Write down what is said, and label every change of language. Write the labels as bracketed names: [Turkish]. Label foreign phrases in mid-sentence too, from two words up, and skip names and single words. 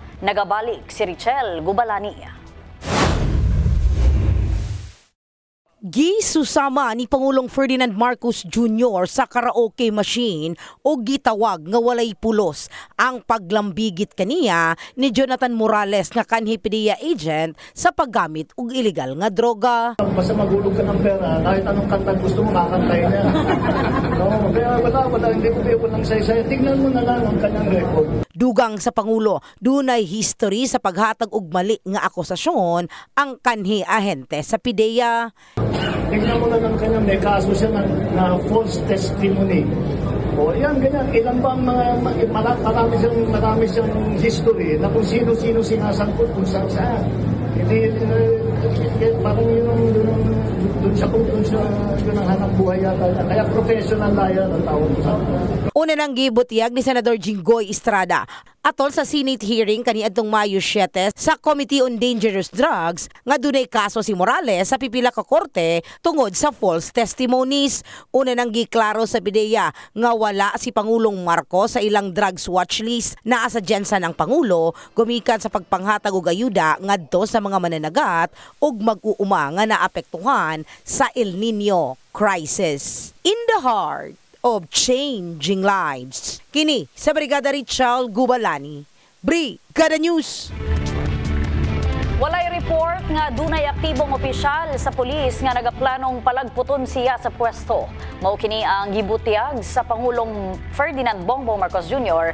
[Cebuano] Nagabalik si Richel Gubalani. Gisusama ni Pangulong Ferdinand Marcos Jr. sa karaoke machine o gitawag nga walay pulos ang paglambigit kaniya ni Jonathan Morales nga kanhi PDEA agent sa paggamit og illegal nga droga. [Filipino] Basta magulog ka ng pera, kahit anong kanta gusto mo, kakantayin niya. No, kaya wala, hindi ko lang say-say. Tignan mo na lang ang kanyang record. [Cebuano] Dugang sa Pangulo, dunay history sa paghatag og mali nga akusasyon ang kanhi ahente sa PDEA. [Filipino] Tignan mo na lang kanyang may kaso siya na [English] false testimony. [Filipino] O yan, ganyan. Ilan ba ang marami siyang history na kung sino-sino sinasangkot kung saan. Hindi, parang doon ang hanap buhay yata. Kaya [English] professional liar [Filipino] ang tawag sa. [Cebuano] Una nang gibutiyag ni Senador Jinggoy Estrada atol sa [English] Senate hearing [Cebuano] kaniadtong Mayo 7 sa Committee on Dangerous Drugs nga dunay kaso si Morales sa pipila ka korte tungod sa [English] false testimonies. [Cebuano] Una nang giklaro sa PDEA nga wala si Pangulong Marcos sa ilang [English] drugs watch list. [Cebuano] Naa sa Jensen ang Pangulo gumikan sa pagpanghatag og ayuda ngadto sa mga mananagat ug mag-uuma nga naapektuhan sa El Nino crisis. [English] In the heart of changing lives. [Cebuano] Kini sa Brigada Richard Gubalani, Brigada News. Walay report nga dunay aktibong opisyal sa pulis nga nagaplanong palagputon siya sa pwesto. Mao kini ang gibutiyag sa Pangulong Ferdinand Bongbong Marcos Jr.